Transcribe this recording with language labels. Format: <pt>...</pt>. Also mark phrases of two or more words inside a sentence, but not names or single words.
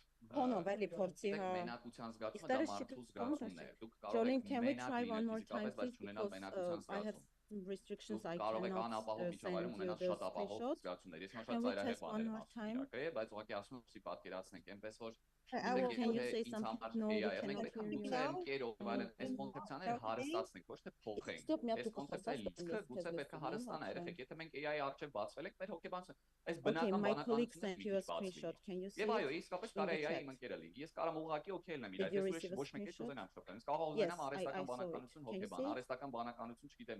<hy>Հոնով էլի փորձի, հա։ Մենակության զգացումը դա մարդու զգացումն է։ Դուք կարող եք մենակ լինել ֆիզիկապես, բայց չունենալ մենակության զգացում։</hy> <en>Restrictions I</en> <hy>կարող եք</hy> <en>cannot</en> <hy>անապահով միջավայրում ունենալ շատ ապահով զգացումներ։ Ես շատ ծայրահեղ բաներ եմ ասում իրականում, բայց ուղղակի ասում եմ, պատկերացնենք, այնպես որ</hy> <en>Can you say something? No, we cannot hear you.</en> <hy>Ընկերով այլն այս կոնցեպցիաները հարստացնենք, ոչ թե փոխենք։ Այս կոնցեպցիայի լիցքը գուցե պետք է հարստանա, երեխեք, եթե մենք AI-ի առջև բացվել ենք, մեր հոգեբանությունը այս բնական բանականությունը Եվ այո, իսկապես կարելի է իմ ընկերը լինի։ Ես կարող եմ ուղղակի օքեյ լինեմ իր հետ, ես ոչ մեկ էլ չուզենամ շփվել։ Ես կարող եմ ուզենամ արհեստական բանականություն հոգեբան, արհեստական բանականություն չգիտեմ</hy>